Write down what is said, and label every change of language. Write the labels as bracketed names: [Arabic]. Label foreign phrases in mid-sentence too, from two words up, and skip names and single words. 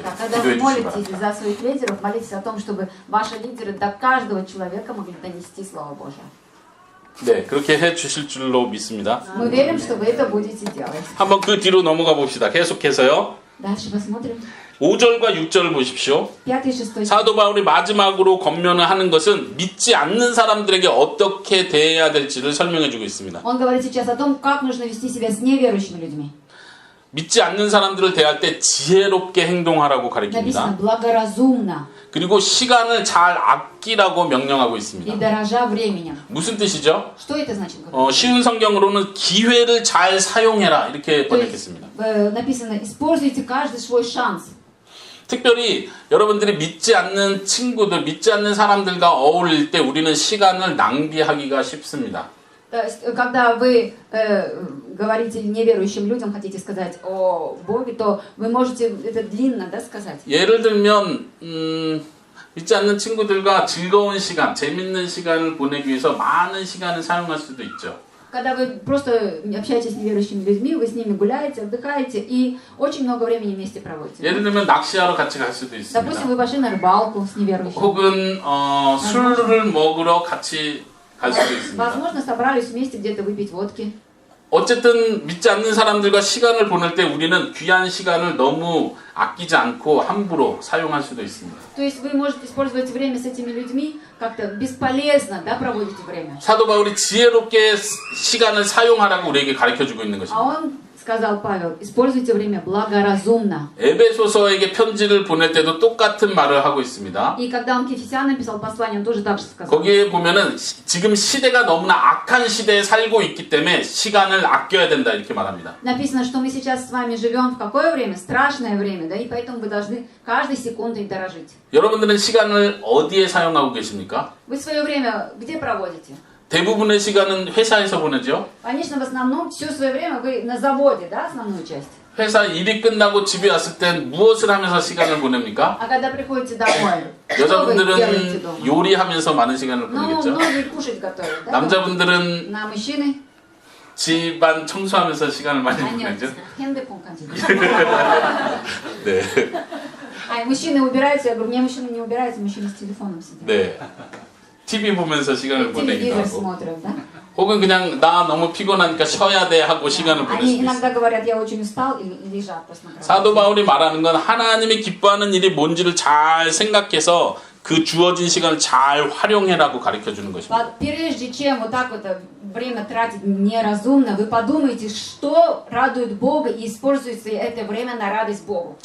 [Russian] Да, когда вы [Korean] 기도해 주시기 [Russian] молитесь [Korean] 바랍니다. [Russian] за своих лидеров, молитесь о том, чтобы ваши лидеры до каждого человека могли донести Слово Божие. [Korean] 네, 그렇게 해 주실 줄로 믿습니다. [Russian] Мы верим, что вы это будете делать. [Korean] 한번 그 뒤로 넘어가 봅시다. 계속해서요. [Russian] Дальше посмотрим. [Korean] 5절과 6절을 보십시오. [Russian] 5 и 6 [Korean] 사도 바울이 마지막으로 권면을 하는 것은 믿지 않는 사람들에게 어떻게 대해야 될지를 설명해 주고 있습니다. [Russian] Он говорит сейчас о том, как нужно вести себя с неверующими людьми. [Korean] 믿지 않는 사람들을 대할 때 지혜롭게 행동하라고 [Russian] Написано [Korean] 가르칩니다. [Russian] благоразумно [Korean] 그리고 시간을 잘 아끼라고 명령하고 [Russian] и [Korean] 있습니다. [Russian] дорожа временем. [Korean] 무슨 뜻이죠? [Russian] Что это значит? [Korean] 쉬운 성경으로는 기회를 잘 사용해라 이렇게 [Russian] То есть, [Korean] 번역했습니다. [Russian] написано, используйте каждый свой шанс. [Korean] 특별히 여러분들이 믿지 않는 친구들, 믿지 않는 사람들과 어울릴 때 우리는 시간을 낭비하기가 쉽습니다. [Russian] То есть, когда вы говорите неверующим людям, хотите сказать о Боге, то вы можете это длинно, да, сказать. [Korean] 예를 들면 믿지 않는 친구들과 즐거운 시간, 재밌는 시간을 보내기 위해서 많은 시간을 사용할 수도 있죠. [Russian] Когда вы просто общаетесь с неверующими людьми, вы с ними гуляете, отдыхаете и очень много времени вместе проводите. [Korean] 예를 들면 낚시하러 같이 갈 수도 [Russian] Допустим, [Korean] 있습니다. [Russian] вы пошли на рыбалку с неверующими. [Korean] 혹은 술을 먹으러 같이 갈 수도 있습니다. [Russian] Возможно, собрались вместе где-то выпить водки. [Korean] 어쨌든 믿지 않는 사람들과 시간을 보낼 때 우리는 귀한 시간을 너무 아끼지 않고 함부로 사용할 수도 있습니다. [Russian] То есть вы можете использовать время с этими людьми как-то бесполезно, да, проводите время. [Korean] 사도 바울이 지혜롭게 시간을 사용하라고 우리에게 가르쳐주고 있는 [Russian] А [Korean] 것입니다. [Russian] он сказал Павел, используйте время благоразумно. [Korean] 에베소서에게 편지를 보낼 때도 똑같은 말을 하고 있습니다. [Russian] И когда он к Ефесянам писал послание, он тоже так же сказал. [Korean] 거기에 보면은 지금 시대가 너무나 악한 시대에 살고 있기 때문에 시간을 아껴야 된다 이렇게 말합니다. [Russian] Написано, что мы сейчас с вами живем в какое время? Страшное время, да, и поэтому вы должны каждой секундой дорожить. [Korean] 여러분들은 시간을 어디에 사용하고 계십니까? [Russian] Вы свое время где проводите? [Korean] 대부분의 시간은 회사에서 보내죠. [Russian] Конечно, в основном все свое время вы на заводе, да, основную часть. [Korean] 회사 일이 끝나고 집에 왔을 땐 무엇을 하면서 시간을 보냅니까? [Russian] А когда приходите домой, что вы делаете [Korean] 여자분들은 [Russian] дома? [Korean] 요리하면서 많은 시간을 [Russian] Ну, [Korean] 보내겠죠. [Russian] многие кушать готовят, да? [Korean] 남자분들은 [Russian] На мужчины, [Korean] 집안 청소하면서 시간을 많이 [Russian] они [Korean] 보내죠. [Russian] хендепон ходили. [Korean] 네. [Russian] А мужчины убираются, я говорю, не, мужчины не убираются, мужчины с телефоном сидят. [Korean] 네. TV 보면서 시간을 보내기도 [Russian] Телевизор [Korean] 하고 [Russian] смотрят, да? [Korean] 혹은 그냥 나 너무 피곤하니까 쉬어야 돼 하고 시간을 보낼 [Russian] Они [Korean] 수도 있어요. [Russian] иногда говорят, я очень устал, и лежат просто на кровати. [Korean] 사도 바울이 말하는 건 하나님이 기뻐하는 일이 뭔지를 잘 생각해서 그 주어진 시간을 잘 활용해라고 가르쳐 주는 것입니다. [Russian] Прежде чем вот так вот время тратить неразумно, вы подумайте, что радует Бога, и используйте это время на радость Богу.